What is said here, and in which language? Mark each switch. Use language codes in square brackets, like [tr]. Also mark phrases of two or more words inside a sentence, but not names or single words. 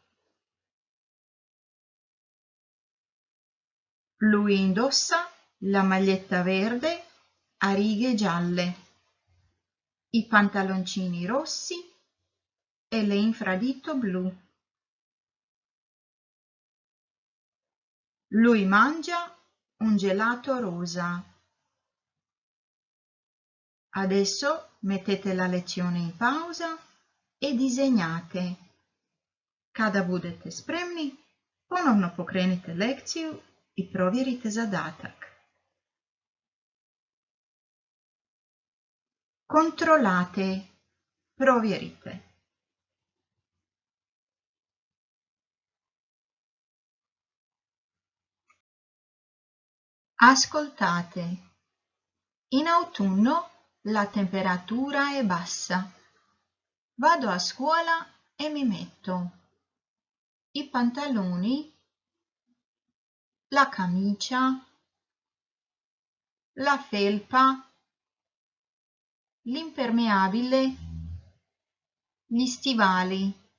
[it] Lui indossa la maglietta verde a righe gialle, i pantaloncini rossi e l'infradito blu. Lui mangia un gelato rosa. Adesso mettete la lezione in pausa e disegnate. [hr] Kada budete spremni, ponovno pokrenite lekciju i provjerite zadatak. [it] Controllate, provjerite. Ascoltate. In autunno la temperatura è bassa. Vado a scuola e mi metto i pantaloni, la camicia, la felpa, l'impermeabile, gli stivali.